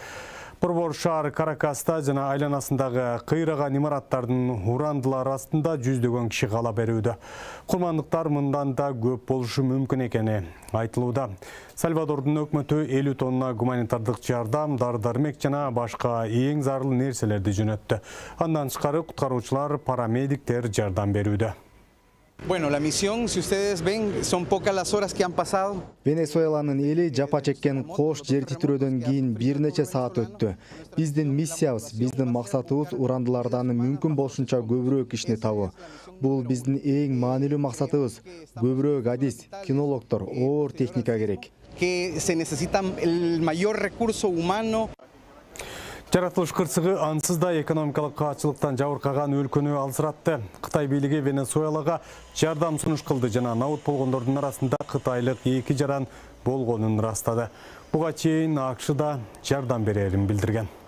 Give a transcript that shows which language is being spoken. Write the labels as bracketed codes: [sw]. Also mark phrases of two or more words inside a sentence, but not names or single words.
[ky] Борбор шаар Каракаста жана айланасындагы кыйраган имараттардын урандылар астында жүздөгөн киши кала берүүдө. Курмандыктар мындан да көп болушу мүмкүн экени айтылууда. Сальвадордун өкмөтү 50 тонна гуманитардык жардам, дары-дармек жана башка эң зарыл нерселерди жөнөттү. Андан тышкары куткаруучулар, парамедиктер жардам берүүдө. [es] Bueno, la misión, si ustedes ven, son pocas las horas que han pasado. [ky] Венесуэланын эли жапа чеккен кош жер титирөөдөн кийин бир нече саат өттү. Биздин миссиябыз, биздин максатыбыз урандылардан мүмкүн болушунча көбүрөөк кишини табуу. Бул биздин эң маанилүү максатыбыз. Көбүрөөк адис, кинологдор, оор техника керек. [es] Que se necesita el mayor recurso humano. [ky] Жаратылыш кырсыгы ансыз да экономикалык каатчылыктан жабыркаган өлкөнү алсыратты. Кытай бийлиги Венесуэлага жардам сунуш кылды жана набыт болгондордун арасында кытайлык 2 жаран болгонун ырастады. Буга чейин АКШ да жардам берерин билдирген.